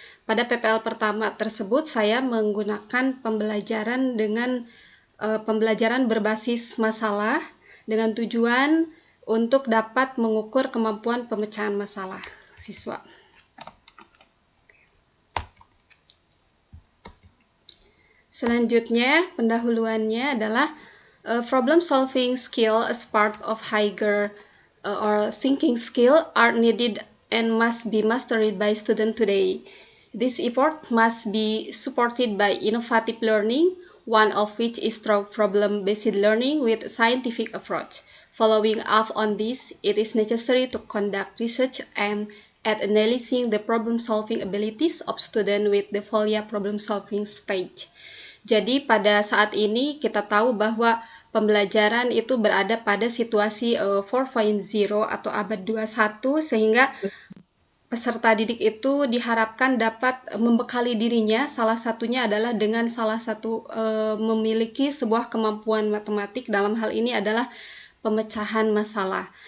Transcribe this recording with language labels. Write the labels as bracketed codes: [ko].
[id] Pada PPL pertama tersebut saya menggunakan pembelajaran dengan pembelajaran berbasis masalah dengan tujuan untuk dapat mengukur kemampuan pemecahan masalah siswa. Selanjutnya, pendahuluannya adalah [en] problem solving skill as part of higher or thinking skill are needed and must be mastered by students today. This effort must be supported by innovative learning, one of which is through problem-based learning with scientific approach. Following up on this, it is necessary to conduct research aimed at analyzing the problem-solving abilities of students with the FOLIA problem-solving stage. [id] Jadi pada saat ini kita tahu bahwa pembelajaran itu berada pada situasi 4.0 atau abad 21 sehingga peserta didik itu diharapkan dapat membekali dirinya, salah satunya adalah dengan memiliki sebuah kemampuan matematik, dalam hal ini adalah pemecahan masalah.